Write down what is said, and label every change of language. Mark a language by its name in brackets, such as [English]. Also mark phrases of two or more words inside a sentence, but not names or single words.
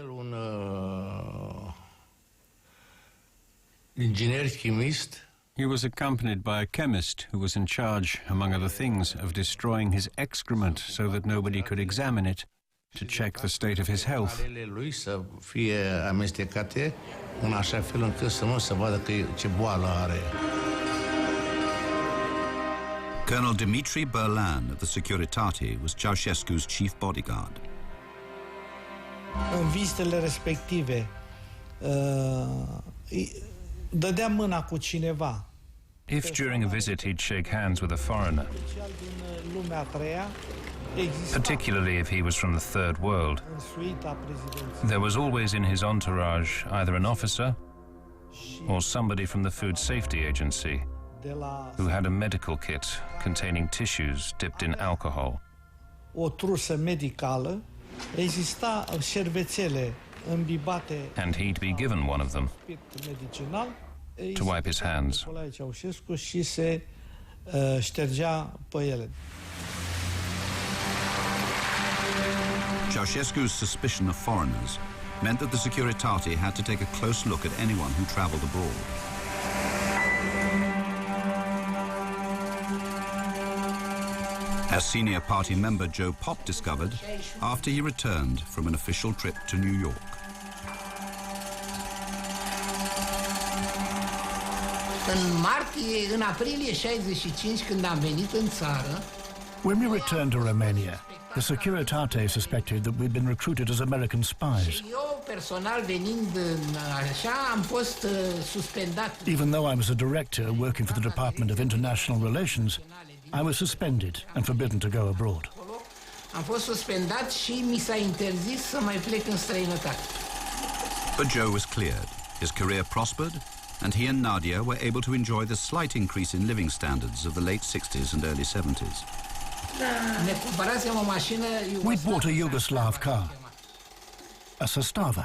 [English] He was accompanied by a chemist who was in charge, among other things, of destroying his excrement so that nobody could examine it to check the state of his health. Colonel Dimitri Berlan of the Securitate was Ceaușescu's chief bodyguard. [Romanian] În vizitele respective, dădea mâna cu cineva. [English] If during a visit he'd shake hands with a foreigner, particularly if he was from the Third World, there was always in his entourage either an officer or somebody from the Food Safety Agency who had a medical kit containing tissues dipped in alcohol. [Romanian] O trusă medicală, exista șervețele îmbibate. [English] And he'd be given one of them to wipe his hands. [Romanian] Ceaușescu și se ștergea pe ele. [English] Ceaușescu's suspicion of foreigners meant that the Securitate had to take a close look at anyone who traveled abroad. As senior party member Joe Pop discovered after he returned from an official trip to New York. [Romanian] În aprilie 65, când am venit în țară, [English] when we returned to Romania, the Securitate suspected that we'd been recruited as American spies. [Romanian] eu personal venind așa am fost suspendat. [English] Even though I was a director working for the Department of International Relations, I was suspended and forbidden to go abroad. [Romanian] Am fost suspendat și mi s-a interzis să mai plec în străinătate. [English] But Joe was cleared. His career prospered, and he and Nadia were able to enjoy the slight increase in living standards of the late 60s and early 70s. We'd bought a Yugoslav car, a Sestava.